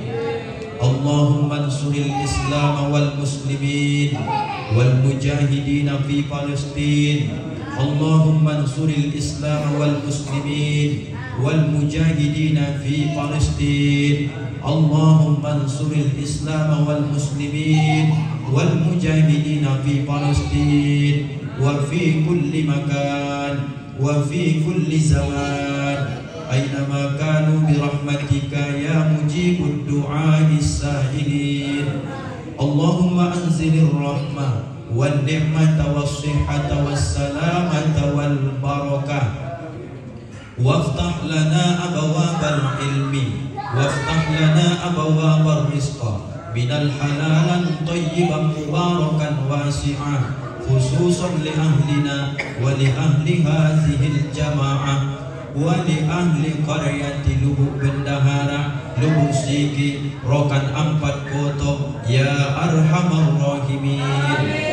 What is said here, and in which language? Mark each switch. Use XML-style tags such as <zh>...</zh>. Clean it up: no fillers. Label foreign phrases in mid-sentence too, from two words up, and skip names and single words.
<ar>اللهم انصر الإسلام والمسلمين والمجاهدين في فلسطين. اللهم انصر الإسلام والمسلمين والمجاهدين في فلسطين. اللهم انصر الإسلام والمسلمين والمجاهدين في فلسطين وفي كل مكان وفي كل زمان أينما كانوا برحمتك يا مجيب دعاء السائلين. اللهم أنزل الرحمة والنعمة والصحة والسلامة والبركة وافتح لنا أبواب العلم وافتح لنا أبواب الرزق من الحلال طيبا مباركا واسعة خصوصا لأهلنا ولأهل هذه الجماعة ولأهل قرية Lubuk Bendahara, Lubuk Sigi, Rokan Ampat Koto يا أرحم الراحمين.</ar>